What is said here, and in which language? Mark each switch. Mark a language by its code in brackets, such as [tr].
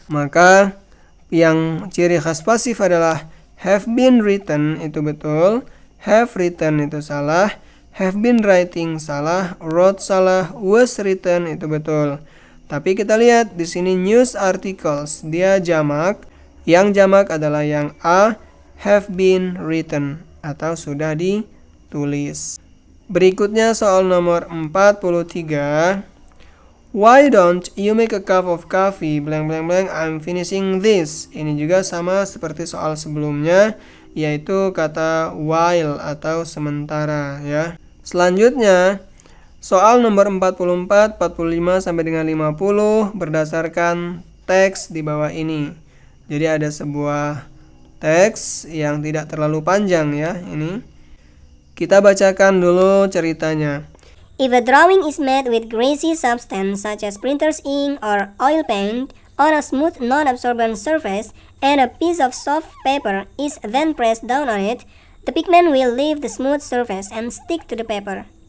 [id] Maka yang ciri khas pasif adalah [en] have been written [id] itu betul, [en] have written [id] itu salah, [en] have been writing [id] salah, [en] wrote [id] salah, [en] was written [id] itu betul. Tapi kita lihat di sini [en] news articles [id] dia jamak. Yang jamak adalah yang A, [en] have been written [id] atau sudah ditulis. Berikutnya soal nomor 43. [en] Why don't you make a cup of coffee blank blank blank, I'm finishing this. [id] Ini juga sama seperti soal sebelumnya, yaitu kata while atau sementara ya. Selanjutnya soal nomor 44, 45 sampai dengan 50 berdasarkan teks di bawah ini. Jadi ada sebuah teks yang tidak terlalu panjang ya ini. Kita bacakan dulu ceritanya. [en] If a drawing is made with greasy substance such as printer's ink or oil paint on a smooth non-absorbent surface and a piece of soft paper is then pressed down on it, the pigment will leave the smooth surface and stick to the paper.